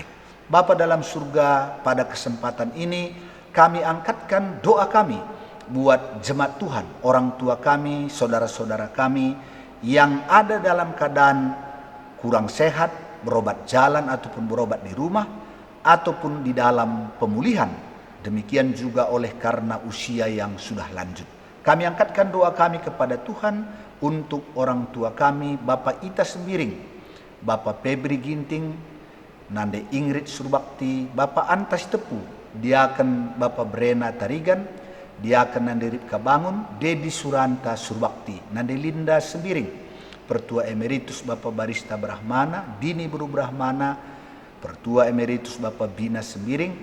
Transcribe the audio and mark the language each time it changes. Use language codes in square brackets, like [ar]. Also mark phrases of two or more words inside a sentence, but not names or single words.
[id] Bapa dalam surga, pada kesempatan ini kami angkatkan doa kami buat jemaat Tuhan, orang tua kami, saudara-saudara kami yang ada dalam keadaan kurang sehat, berobat jalan ataupun berobat di rumah, ataupun di dalam pemulihan. Demikian juga oleh karena usia yang sudah lanjut. Kami angkatkan doa kami kepada Tuhan untuk orang tua kami, Bapak Ita Sembiring, Bapak Febri Ginting, Nande Ingrid Surbakti, Bapak Antas Tepu, Diaken Bapak Brena Tarigan, Diaken Nande Ripka Bangun, Dedi Suranta Surbakti, Nande Linda Sembiring, Pertua Emeritus Bapak Barista Brahmana, Dini Buru Brahmana, Pertua Emeritus Bapak Bina Sembiring,